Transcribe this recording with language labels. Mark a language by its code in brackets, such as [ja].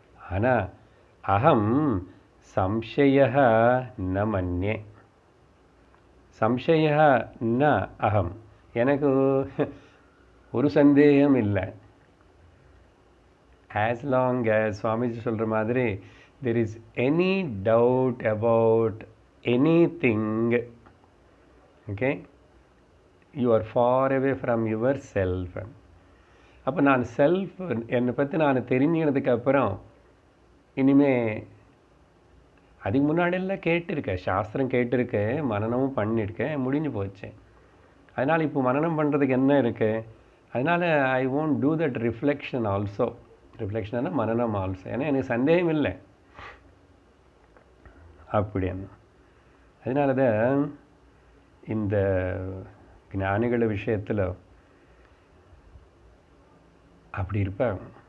[ta] ஆனால் [sa] அகம் சம்சய ந மன்யே, சம்சய ந அகம், [ta] எனக்கு ஒரு சந்தேகம் இல்லை. [en] as long as [ta] சுவாமிஜி சொல்கிற மாதிரி [en] there is any doubt about anything, okay, you are far away from yourself. [ta] அப்போ நான் செல்ஃப் என்னை பற்றி நான் தெரிஞ்சுக்கினதுக்கப்புறம் இனிமே அதுக்கு முன்னாடியெல்லாம் கேட்டிருக்கேன், சாஸ்திரம் கேட்டிருக்கேன், மனனமும் பண்ணியிருக்கேன், முடிஞ்சு போச்சு. அதனால் இப்போ மனனம் பண்ணுறதுக்கு என்ன இருக்குது? அதனால் [en] I won't do that reflection also. [ta] ரிஃப்ளெக்ஷன்னா மனனம் ஆல்சோ. ஏன்னா எனக்கு சந்தேகம் இல்லை அப்படின்னு. அதனால தான் இந்த ஞானிகள விஷயத்தில் அப்படி இருப்பாங்க.